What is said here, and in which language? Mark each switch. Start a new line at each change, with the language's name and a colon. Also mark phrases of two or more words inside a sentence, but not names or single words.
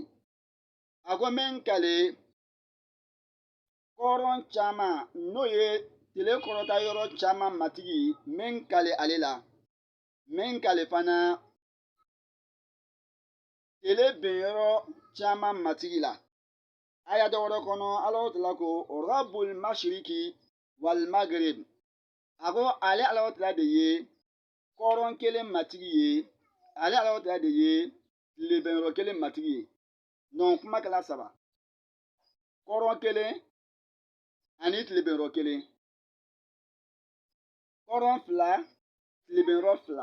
Bambara: A ko min kale kɔrɔn caman n'o ye tile kɔrɔta yɔrɔ caman matigi, min kale ale la, min kale fana tile benyɔrɔ caman matigi la. Aya dɔ wɛrɛ kɔnɔ Ala Tala ko
Arabic: رب المشرق والمغرب.
Bambara: A ko ale Ala Tala de ye kɔrɔn kelen matigi ye. Ale Ala Tala de ye tile benyɔrɔ kelen matigi ye. Donc kuma kɛla 3. Kɔrɔn kelen ani tile benyɔrɔ kelen. Kɔrɔn 2, tile benyɔrɔ 2.